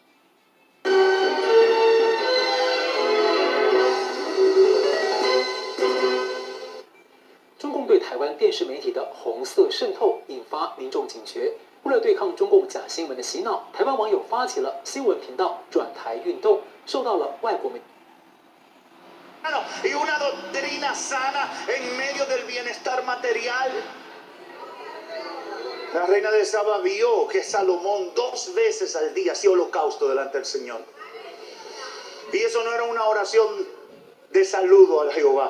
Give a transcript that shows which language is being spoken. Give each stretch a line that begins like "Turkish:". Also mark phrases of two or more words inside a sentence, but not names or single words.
Chinese: 中共对台湾电视媒体的红色渗透引发民众警觉。为了对抗中共假新闻的洗脑，台湾网友发起了新闻频道转台运动，受到了外国媒。
Spanish: Y una doctrina sana en medio del bienestar material. La reina de Saba vio que Salomón 2 veces al día hacía holocausto delante del Señor. Y eso no era una oración de saludo a Jehová.